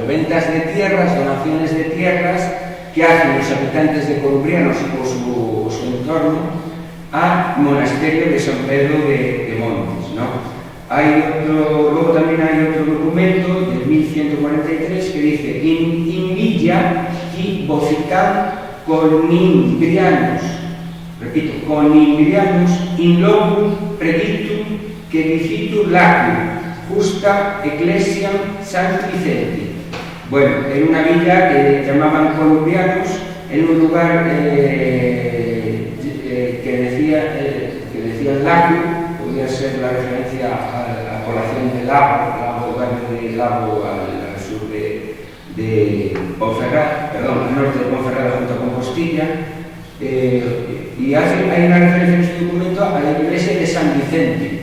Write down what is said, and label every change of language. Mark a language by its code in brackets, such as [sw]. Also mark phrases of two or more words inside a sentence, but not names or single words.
[es] Ventas de tierras, donaciones de tierras que hacen los habitantes de Columbrianos o su entorno al monasterio de San Pedro de Montes, ¿no? Luego también hay otro documento del 1143 que dice [la] in villa qui vocitam conimbrianos, [es] repito, conimbrianos [la] in locum preditum que dicitur lacum justa ecclesiam San Vicente. [es] Bueno, en una villa que llamaban Columbrianos, en un lugar que decía lacum, podría ser la referencia a la población de Lago, el barrio de Lago al sur de Ponferrada, perdón, al norte de Ponferrada junto a Compostilla, y hay una referencia en este documento a la iglesia de San Vicente.